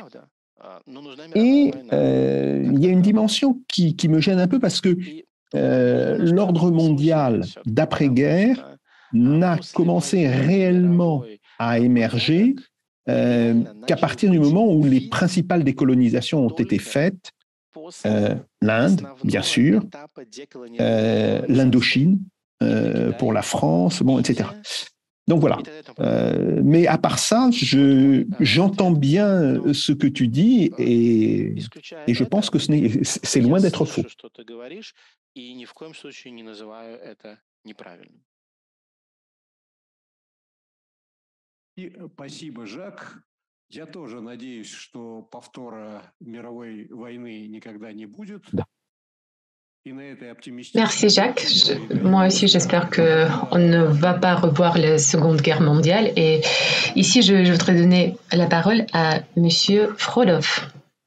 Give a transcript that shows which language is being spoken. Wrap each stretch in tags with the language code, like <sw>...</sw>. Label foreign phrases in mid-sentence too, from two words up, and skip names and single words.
<fr>Et il y a une dimension qui me gêne un peu parce que l'ordre mondial d'après-guerre n'a commencé réellement à émerger qu'à partir du moment où les principales décolonisations ont été faites, l'Inde, bien sûr, l'Indochine pour la France, bon, etc. Donc voilà. Mais à part ça, j'entends bien ce que tu dis et je pense que c'est loin d'être faux.</fr> <ru>Спасибо, Жак. Я тоже надеюсь, что повтора мировой войны никогда не будет. Да.</ru> <fr>Merci Jacques. Moi aussi, j'espère qu'on ne va pas revoir la Seconde Guerre mondiale. Et ici, je voudrais donner la parole à Monsieur Frolov.</fr>